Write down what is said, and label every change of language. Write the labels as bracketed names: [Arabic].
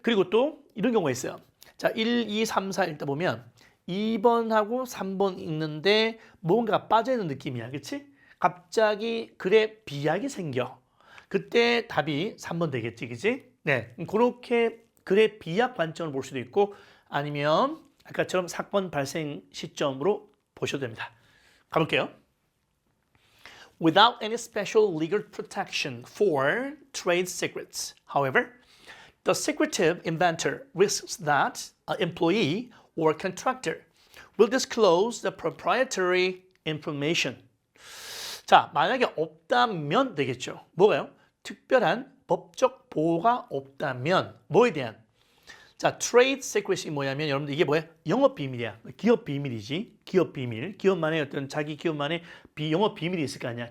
[Korean] 그리고 또 이런 경우가 있어요. 자, 1, 2, 3, 4 읽다 보면 2번하고 3번 읽는데 뭔가가 빠져있는 느낌이야. 그치? 갑자기 글에 비약이 생겨. 그때 답이 3번 되겠지. 그치? 네. 그렇게 글의 비약 관점을 볼 수도 있고 아니면 아까처럼 사건 발생 시점으로 보셔도 됩니다. 가볼게요. [English] Without any special legal protection for trade secrets, however, the secretive inventor risks that an employee or contractor will disclose the proprietary information. [Korean] 자, 만약에 없다면 되겠죠. 뭐가요? 특별한 법적 보호가 없다면 뭐에 대한? 자, trade secret이 뭐냐면 여러분들 이게 뭐야? 영업 비밀이야. 기업 비밀이지. 기업 비밀. 기업만의 어떤 자기 기업만의 영업 비밀이 있을 거 아니야.